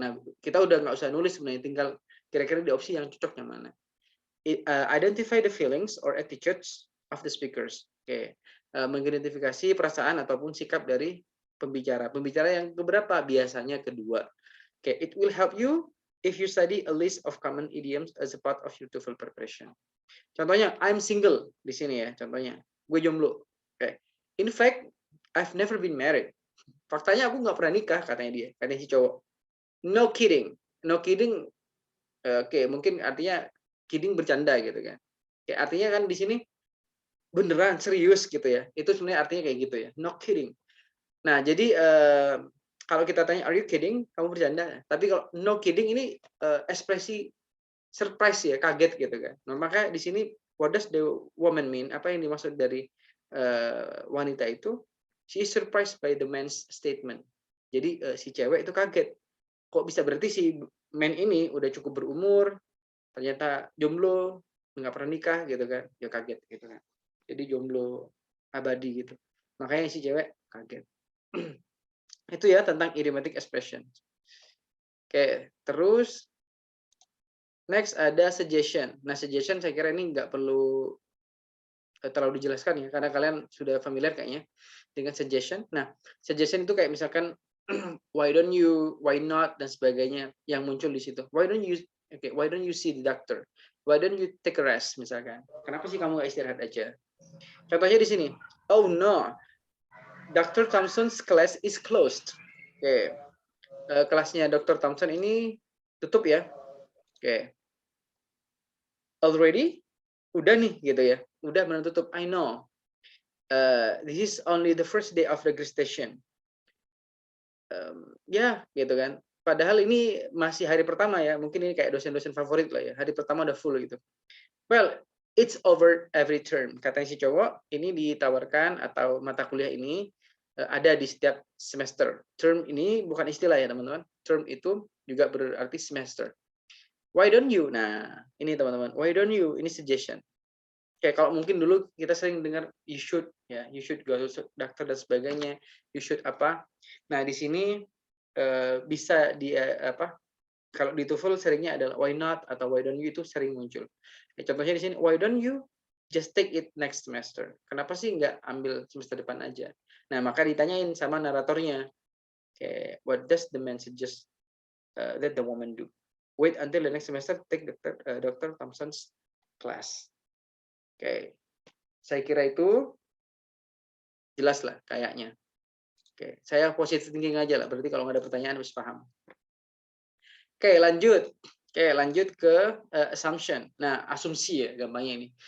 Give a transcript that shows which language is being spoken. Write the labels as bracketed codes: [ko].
[id] Nah, kita udah nggak usah nulis sebenarnya, tinggal kira-kira di opsi yang cocok yang mana. [en] Identify the feelings or attitudes of the speakers. [id] Mengidentifikasi perasaan ataupun sikap dari pembicara. Pembicara yang keberapa? Biasanya kedua. [en] It will help you if you study a list of common idioms as a part of your TOEFL preparation. [id] Contohnya, [en] I'm single [id] di sini ya. Contohnya, gue jomblo. [en] In fact, I've never been married. [id] Faktanya aku nggak pernah nikah, katanya si cowok. [en] No kidding. No kidding. [id] Mungkin artinya kidding bercanda gitu kan. Artinya kan di sini beneran serius gitu ya. Itu sebenarnya artinya kayak gitu ya. [en] No kidding. [id] Nah, jadi kalau kita tanya [en] are you kidding? [id] Kamu bercanda. Tapi kalau no kidding ini ekspresi surprise ya, kaget gitu kan. Nah, makanya di sini [en] what does the woman mean? [id] Apa yang dimaksud dari wanita itu? [en] She is surprised by the man's statement. [id] Jadi si cewek itu kaget. Kok bisa berarti si man ini udah cukup berumur, ternyata jomblo, nggak pernah nikah gitu kan. Ya kaget gitu kan. Jadi jomblo abadi gitu. Makanya si cewek kaget. Itu ya tentang idiomatic expression. Terus next ada suggestion. Nah, suggestion saya kira ini nggak perlu terlalu dijelaskan ya, karena kalian sudah familiar kayaknya dengan suggestion. Nah, suggestion itu kayak misalkan [en] why don't you, why not [id] dan sebagainya yang muncul di situ. [en] Why don't you see the doctor? Why don't you take a rest misalkan? [id] Kenapa sih kamu nggak istirahat aja? Contohnya di sini. [en] Oh no, Dr. Thompson's class is closed. [id] Kelasnya Dr. Thompson ini tutup ya. [en] Already? [id] Udah nih gitu ya. Udah benar tutup. [en] I know. This is only the first day of registration. [id] Gitu kan. Padahal ini masih hari pertama ya. Mungkin ini kayak dosen-dosen favorit lah ya. Hari pertama udah full gitu. [en] Well, It's over every term. [id] Katanya si cowok, ini ditawarkan atau mata kuliah ini ada di setiap semester. Term ini bukan istilah ya teman-teman. Term itu juga berarti semester. [en] Why don't you? [id] Nah, ini teman-teman. [en] Why don't you? [id] Ini suggestion. Kayak kalau mungkin dulu kita sering dengar you should ya, [en] you should go to doctor [id] dan sebagainya. You should apa? Nah, di sini bisa di apa? Kalau di TOEFL seringnya adalah why not atau why don't you itu sering muncul. Ya, contohnya di sini [en] why don't you just take it next semester. [id] Kenapa sih nggak ambil semester depan aja? Nah, maka ditanyain sama naratornya. [en] Kayak what does the man suggest that the woman do? Wait until the next semester, take Dr. Thompson's class. [id] Oke, saya kira itu jelas lah kayaknya. Oke, saya positive thinking aja lah. Berarti kalau nggak ada pertanyaan harus paham. Oke, lanjut. Oke, lanjut ke assumption. Nah, asumsi ya gampangnya ini.